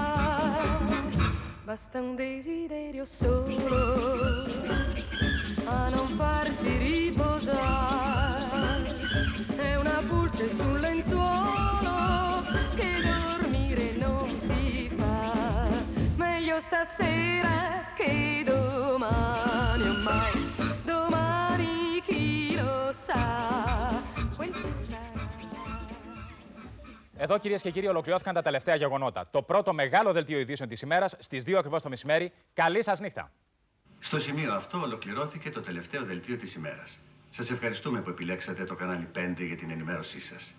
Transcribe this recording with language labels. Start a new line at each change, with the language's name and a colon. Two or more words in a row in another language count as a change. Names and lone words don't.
Italian: Basta un desiderio solo a non farti riposare. È una pulce sul lenzuolo che dormire non ti fa. Meglio stasera che domani, oh mai, domani chi lo sa.
Greek: Εδώ, κυρίες και κύριοι, ολοκληρώθηκαν τα τελευταία γεγονότα. Το πρώτο μεγάλο δελτίο ειδήσεων της ημέρας στις 2 ακριβώς το μεσημέρι. Καλή σας νύχτα. Στο σημείο αυτό ολοκληρώθηκε το τελευταίο δελτίο της ημέρας. Σας ευχαριστούμε που επιλέξατε το κανάλι 5 για την ενημέρωσή σας.